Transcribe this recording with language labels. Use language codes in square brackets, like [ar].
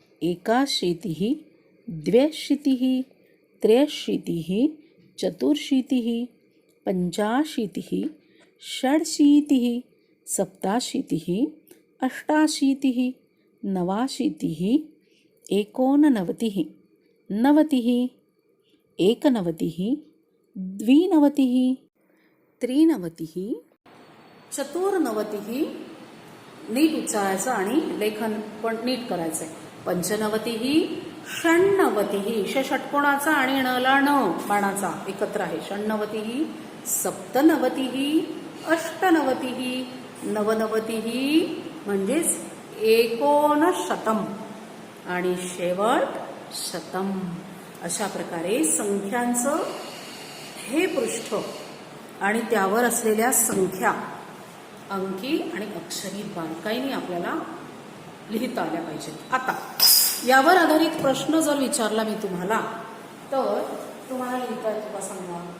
[sa] एकाशीतिः द्व्यशीतिः त्र्यशीतिः चतुर्शीतिः पञ्चाशीतिः षड्शीतिः सप्ताशीतिः अष्टाशीतिः नवाशीतिः एकोननवतिः नवतिः एकनवतिः द्विनवतिः त्रिनवतिः [mr] चतुर्नवतिः नीट उच्चारायचं आणि लेखन पण नीट करायचंय. [sa] पंचनवतिः षण्णवतिः [mr] षटकोणाचा आणि णला ण बाणाचा एकत्र आहे. [sa] षण्णवतिः सप्तनवतिः अष्टनवतिः नवनवतिः म्हणजेच एकोनशतम [mr] आणि शेवट [sa] शतम. [mr] अशा प्रकारे संख्यांचं हे पृष्ठ आणि त्यावर असलेल्या संख्या अंकी आणि अक्षरी बारकाईने आपल्याला लिहिता आल्या पाहिजेत. आता यावर आधारित प्रश्न जर विचारला मी तुम्हाला तर तुम्हाला लिहिता येतो का सांगा.